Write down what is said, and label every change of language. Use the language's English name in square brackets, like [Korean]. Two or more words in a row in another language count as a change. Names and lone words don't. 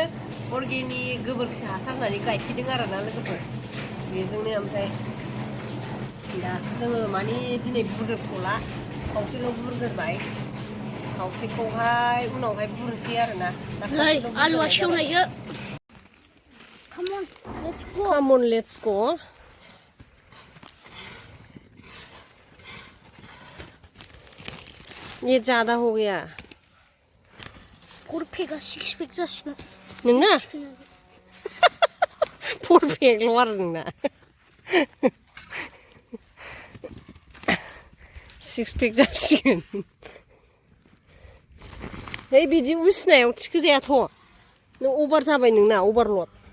[Bodo] अर्गेनिक गोबोरखि हासार होनानै गायफैदों आरोना लोगोफोर बेजोंनो ओमफ्राय दा जोङो माने दिनै बुरजोबथ'ला खावसेल' बुरग्रोबाय खावसेखौहाय उनावहाय बुरनोसै आरोना। आलुआ सेवनायसो। [English] Come on, let's go. [Hindi] ये ज़्यादा हो गया। [Bodo] 4 पैक 6 पैक जासिगोन। नोंना 4 पैकल' आरो नोंना 6 पैक जासिगोन। है बिदि उसिनायाव थिखो जायाथ' नों अभार जाबाय नोंना अभारलड।